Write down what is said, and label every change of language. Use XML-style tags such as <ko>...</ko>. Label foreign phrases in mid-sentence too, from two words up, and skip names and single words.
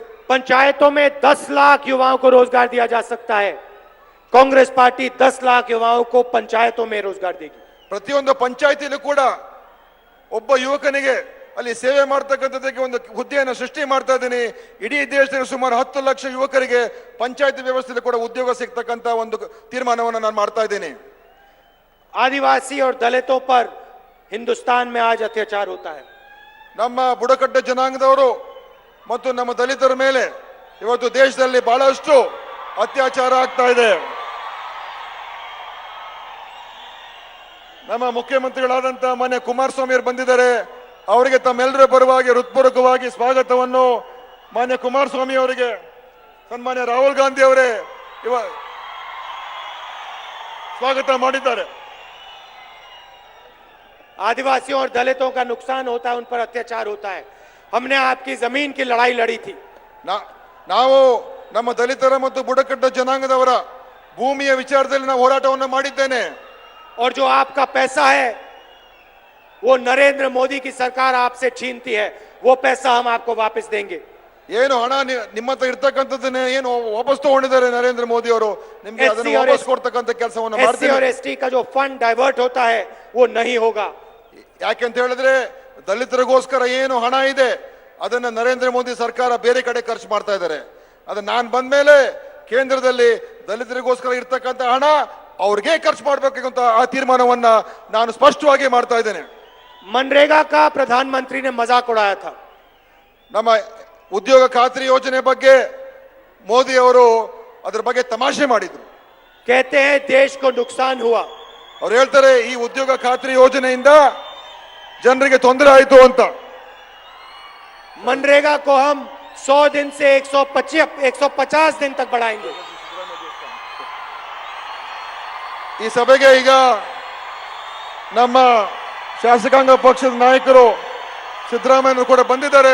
<hi>पंचायतों में 10 लाख युवाओं को रोजगार दिया जा सकता है. कांग्रेस पार्टी 10 लाख युवाओं को पंचायतों में रोजगार देगी.</hi> <kn>ಪ್ರತಿಯೊಂದು ಪಂಚಾಯತಿಲೂ ಕೂಡ ಒಬ್ಬ ಯುವಕನಿಗೆ ಅಲ್ಲಿ ಸೇವೆ ಮಾಡ್ತಕ್ಕಂಥದ್ದಕ್ಕೆ ಒಂದು ಹುದ್ದೆಯನ್ನು ಸೃಷ್ಟಿ ಮಾಡ್ತಾ ಇದ್ದೀನಿ. ಇಡೀ ದೇಶದಲ್ಲಿ ಸುಮಾರು 10 ಲಕ್ಷ ಯುವಕರಿಗೆ ಪಂಚಾಯತಿ ವ್ಯವಸ್ಥೆಯಲ್ಲಿ ಕೂಡ ಉದ್ಯೋಗ ಸಿಗ್ತಕ್ಕಂಥ ಒಂದು ತೀರ್ಮಾನವನ್ನು ನಾನು ಮಾಡ್ತಾ ಇದ್ದೀನಿ.</kn> <hi>आदिवासी और दलितों पर हिंदुस्तान में आज अत्याचार होता है.</hi> <kn>ನಮ್ಮ ಬುಡಕಟ್ಟು ಜನಾಂಗದವರು ಮತ್ತು ನಮ್ಮ ದಲಿತರ ಮೇಲೆ ಇವತ್ತು ದೇಶದಲ್ಲಿ ಬಹಳಷ್ಟು ಅತ್ಯಾಚಾರ ಆಗ್ತಾ ಇದೆ. ನಮ್ಮ ಮುಖ್ಯಮಂತ್ರಿಗಳಾದಂತ ಮಾನ್ಯ ಕುಮಾರಸ್ವಾಮಿ ಅವರು ಬಂದಿದ್ದಾರೆ. ಅವರಿಗೆ ತಮ್ಮೆಲ್ಲರ ಪರವಾಗಿ ಹೃತ್ಪೂರ್ವಕವಾಗಿ ಸ್ವಾಗತವನ್ನು ಮಾನ್ಯ ಕುಮಾರಸ್ವಾಮಿ ಅವರಿಗೆ ಸನ್ಮಾನ್ಯ ರಾಹುಲ್ ಗಾಂಧಿ ಅವರೇ ಸ್ವಾಗತ ಮಾಡಿದ್ದಾರೆ.</kn> <hi>आदिवासियों और दलितों का नुकसान होता है, उन पर अत्याचार होता है. हमने आपकी जमीन की लड़ाई लड़ी थी.</hi> <kn>ನಾವು ನಮ್ಮ ದಲಿತರ ಮತ್ತು ಬುಡಕಟ್ಟು ಜನಾಂಗದವರ ಭೂಮಿಯ ವಿಚಾರದಲ್ಲಿ ನಾವು ಹೋರಾಟವನ್ನು ಮಾಡಿದ್ದೇನೆ.</kn> <hi>और जो आपका पैसा है वो नरेंद्र मोदी की सरकार आपसे छीनती है, वो पैसा हम आपको वापस देंगे.</hi> <kn>ಏನು ಹಣ ನಿಮ್ಮ ಹತ್ರ ಇರ್ತಕ್ಕಂಥದ್ದನ್ನೇ ಏನು ವಾಪಸ್ ತಗೊಂಡಿದ್ದಾರೆ ನರೇಂದ್ರ ಮೋದಿ ಅವರು, ನಿಮ್ಗೆ ಅದನ್ನು ವಾಪಸ್ ಕೊಡ್ತಕ್ಕಂಥ ಕೆಲಸವನ್ನು ಮಾಡ್ತೀವಿ.</kn> <hi>SC और ST का जो</hi> <en>fund divert</en> <hi>होता है वो नहीं होगा.</hi> <kn>ಯಾಕೆಂತ ಹೇಳಿದ್ರೆ ದಲಿತರಿಗೋಸ್ಕರ ಏನು ಹಣ ಇದೆ ಅದನ್ನ ನರೇಂದ್ರ ಮೋದಿ ಸರ್ಕಾರ ಬೇರೆ ಕಡೆ ಖರ್ಚು ಮಾಡ್ತಾ ಇದ್ದಾರೆ. ಅದು ನಾನು ಬಂದ್ಮೇಲೆ ಕೇಂದ್ರದಲ್ಲಿ ದಲಿತರಿಗೋಸ್ಕರ ಇರ್ತಕ್ಕಂಥ ಹಣ ಅವ್ರಿಗೆ ಖರ್ಚು ಮಾಡಬೇಕಂತ ಆ ತೀರ್ಮಾನವನ್ನ ನಾನು ಸ್ಪಷ್ಟವಾಗಿ ಮಾಡ್ತಾ ಇದ್ದೇನೆ.</kn> <hi>मनरेगा का प्रधानमंत्री ने मजाक उड़ाया था.</hi> <kn>ನಮ್ಮ ಉದ್ಯೋಗ ಖಾತ್ರಿ ಯೋಜನೆ ಬಗ್ಗೆ ಮೋದಿ ಅವರು ಅದರ ಬಗ್ಗೆ ತಮಾಷೆ ಮಾಡಿದ್ರು.</kn> <hi>कहते हैं देश को नुकसान हुआ.</hi> <kn>ಅವ್ರು ಹೇಳ್ತಾರೆ ಈ ಉದ್ಯೋಗ ಖಾತ್ರಿ ಯೋಜನೆಯಿಂದ ಜನರಿಗೆ ತೊಂದರೆ ಆಯಿತು ಅಂತ.</kn> <hi>मनरेगा को हम 100 दिन से 150 दिन तक बढ़ाएंगे.</hi> <kn>ಈ ಸಭೆಗೆ ಈಗ ನಮ್ಮ ಶಾಸಕಾಂಗ ಪಕ್ಷದ ನಾಯಕರು ಸಿದ್ದರಾಮಯ್ಯ ಕೂಡ ಬಂದಿದ್ದಾರೆ.</kn>